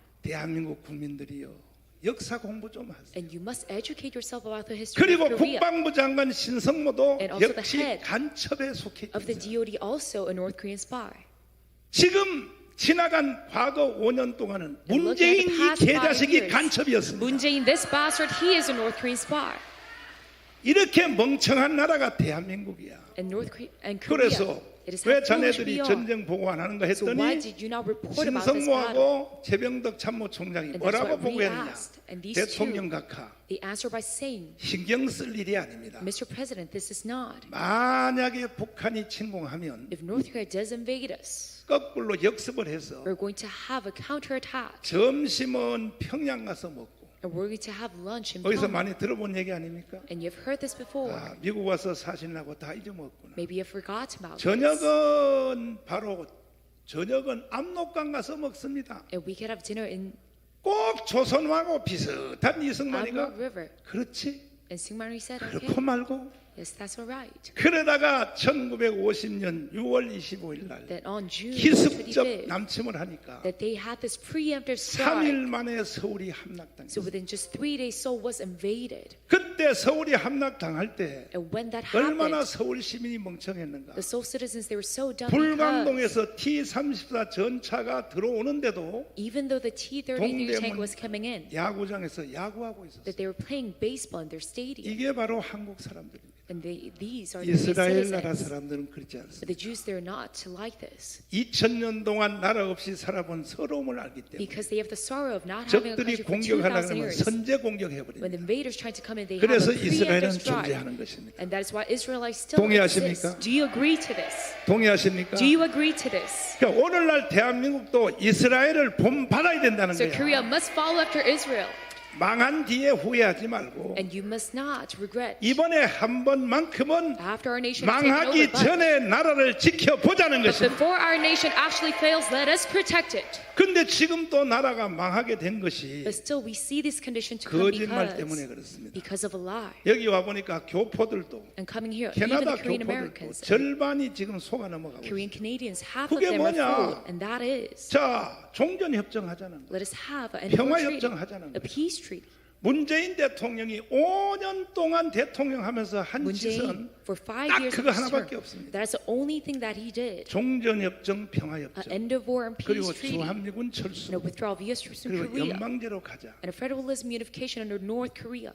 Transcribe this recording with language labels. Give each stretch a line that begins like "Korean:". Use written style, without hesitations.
Korean: 대한민국 국민들이요 역사 공부 좀 하세요.
English: And you must educate yourself about the history
Korean: 그리고
English: of Korea.
Korean: 국방부 장관 신성모도
English: And also the
Korean: 역시
English: head
Korean: 간첩에 속해
English: Of the
Korean: 있어요.
English: DOD, also a North Korean spy.
Korean: 지금 지나간 과거 5년 동안은
English: And look at
Korean: 문재인
English: the
Korean: 이
English: past 5
Korean: 개자식이
English: years.
Korean: 간첩이었습니다.
English: Moon Jae-in, this bastard, he is a North Korean spy.
Korean: 이렇게 멍청한 나라가 대한민국이야.
English: And North Korea, and Korea,
Korean: 그래서
English: it is
Korean: 왜
English: how foolish
Korean: 자네들이
English: we are.
Korean: 전쟁 보고 안 하는가
English: So why
Korean: 했더니
English: did you not report about this battle?
Korean: 신성모하고 최병덕 참모총장이
English: And that's
Korean: 뭐라고
English: what we
Korean: 보고했느냐?
English: asked. And these
Korean: 대통령
English: two,
Korean: 각하
English: they answered by saying,
Korean: 신경 쓸 일이 아닙니다.
English: Mr. President, this is not.
Korean: 만약에 북한이 침공하면
English: If North Korea does invade us,
Korean: 거꾸로 역습을 해서
English: we're going to have a counterattack.
Korean: 점심은 평양 가서 먹고
English: And we're going to have lunch in
Korean: 거기서
English: Pyongyang.
Korean: 많이 들어본 얘기 아닙니까?
English: And you've heard this before.
Korean: 미국 와서 사신하고 다 잊어먹었구나.
English: Maybe you've forgotten about this.
Korean: 저녁은 바로 저녁은 압록강 가서 먹습니다.
English: And we could have dinner in
Korean: 꼭 조선왕하고 비슷한
English: Amur
Korean: 이승만이가
English: River.
Korean: 그렇지
English: And Syngman Rhee said,
Korean: 그렇고
English: okay,
Korean: 말고
English: yes, that's all right.
Korean: 그러다가 1950년 6월 25일 날
English: That on June
Korean: 기습적
English: 25th,
Korean: 남침을 하니까
English: that they had this preemptive
Korean: 3일
English: strike.
Korean: 만에 서울이
English: So
Korean: 함락당했어요.
English: within just 3 days, Seoul was invaded.
Korean: 그때 서울이 함락당할 때
English: And when that
Korean: 얼마나
English: happened,
Korean: 서울 시민이 멍청했는가.
English: the Seoul citizens, they were so dumb because
Korean: 불광동에서 T-34 전차가 들어오는데도
English: even though the T-33 tank
Korean: 동대문
English: was coming in,
Korean: 야구장에서 야구하고 있었어요.
English: that they were playing baseball in their stadium.
Korean: 이게 바로 한국 사람들입니다.
English: And these are the
Korean: 이스라엘 나라
English: citizens.
Korean: 사람들은 그렇지 않습니다.
English: But the Jews, they're not like this.
Korean: 2000년 동안 나라 없이 살아본 서러움을 알기 때문에
English: Because they have the sorrow of not having a
Korean: 적들이
English: country for
Korean: 공격하려고
English: 2,000
Korean: 하면
English: years.
Korean: 선제
English: When
Korean: 공격해버립니다.
English: the invaders try to come in, they have
Korean: 그래서
English: a
Korean: 이스라엘은
English: preemptive strike.
Korean: 존재하는 것입니다.
English: And that is why Israelites still
Korean: 동의하십니까?
English: exist. Do you agree to this?
Korean: 동의하십니까?
English: Do you agree to this?
Korean: 그러니까 오늘날 대한민국도 이스라엘을 본받아야 된다는
English: So
Korean: 거야.
English: Korea must follow after Israel.
Korean: 망한 뒤에 후회하지 말고
English: And you must not regret.
Korean: 이번에 한 번만큼은
English: After our nation has taken
Korean: 망하기
English: over, but
Korean: 전에 나라를 지켜보자는 것입니다.
English: before our nation actually fails, let us protect it.
Korean: 근데 지금 또 나라가 망하게 된 것이
English: But still, we see this condition to come
Korean: 거짓말 때문에
English: because, of a lie.
Korean: 여기 와 보니까 교포들도
English: And coming here, even
Korean: 캐나다
English: the Korean
Korean: 교포들도
English: Americans,
Korean: 절반이 지금 속아 넘어가고
English: Korean
Korean: 있습니다.
English: Canadians, half of
Korean: 그게
English: them are
Korean: 뭐냐?
English: fooled, and that is,
Korean: 자, 종전협정 하자는 거.
English: let us have an
Korean: 평화협정 하자는
English: a
Korean: 거예요.
English: peace treaty.
Korean: 문재인 대통령이 5년 동안 대통령하면서 한
English: Moon
Korean: 짓은
English: Jae-in, for 5
Korean: 딱
English: years of
Korean: 그거
English: his
Korean: 하나밖에
English: term,
Korean: 없습니다.
English: that's the only thing that he did.
Korean: 종전협정, 평화협정,
English: end of war and
Korean: 그리고
English: peace treaty,
Korean: 주한미군
English: and a
Korean: 철수,
English: withdrawal of U.S. troops from
Korean: 그리고
English: Korea,
Korean: 연방제로 가자.
English: and a federalism unification under North Korea.